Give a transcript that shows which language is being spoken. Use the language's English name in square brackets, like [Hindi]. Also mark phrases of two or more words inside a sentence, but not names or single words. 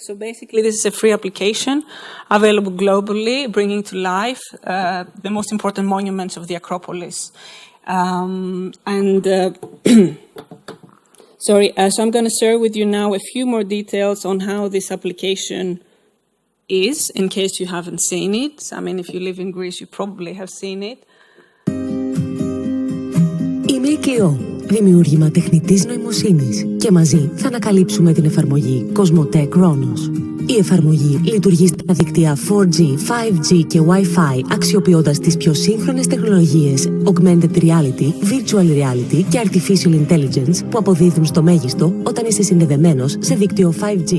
[English] So basically, this is a free application available globally, bringing to life the most important monuments of the Acropolis. So I'm going to share with you now a few more details on how this application is, in case you haven't seen it. I mean, if you live in Greece, you probably have seen it. [Greek] Είμαι η Κλειό, δημιούργημα τεχνητής νοημοσύνης, και μαζί θα ανακαλύψουμε την εφαρμογή Cosmote Chronos. Η εφαρμογή λειτουργεί στα δίκτυα 4G, 5G και Wi-Fi, αξιοποιώντας τις πιο σύγχρονες τεχνολογίες [English] Augmented Reality, Virtual Reality [Greek] και [English] Artificial Intelligence [Greek] που αποδίδουν στο μέγιστο όταν είσαι συνδεδεμένος σε δίκτυο 5G.